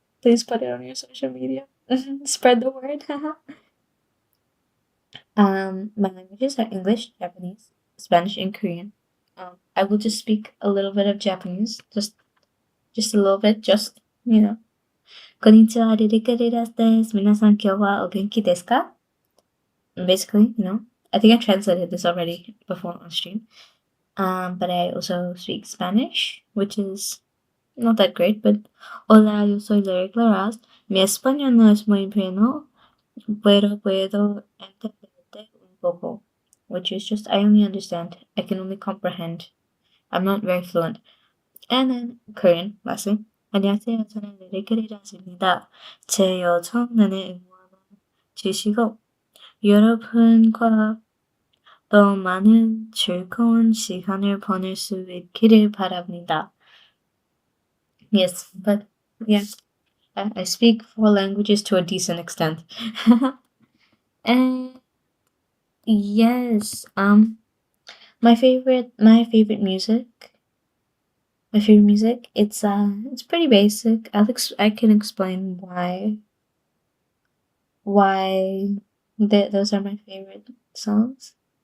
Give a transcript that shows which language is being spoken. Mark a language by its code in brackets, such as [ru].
[en] Please put it on your social media. Spread the word. My languages are English, Japanese, Spanish, and Korean. I will just speak a little bit of Japanese, just a little bit, just you know. [ja] こんにちは、リリカリラスです。皆さん今日はお元気ですか? [en] Basically, I think I translated this already before on stream. But I also speak Spanish, which is not that great, but [es] hola, yo soy Lyric Laraz. Mi español no es muy bueno, pero puedo entenderte un poco, [en] which is just I only understand. I can only comprehend. I'm not very fluent. And then Korean, lastly. [ko] 안녕하세요. 저는 리리크리라스입니다. 제 요청란에 응원을 주시고 여러분과 더 많은 즐거운 시간을 보낼 수 있기를 바랍니다. [en] Yes, but yeah, I speak four languages to a decent extent. And yes, my favorite music. It's pretty basic. I can explain why those are my favorite songs.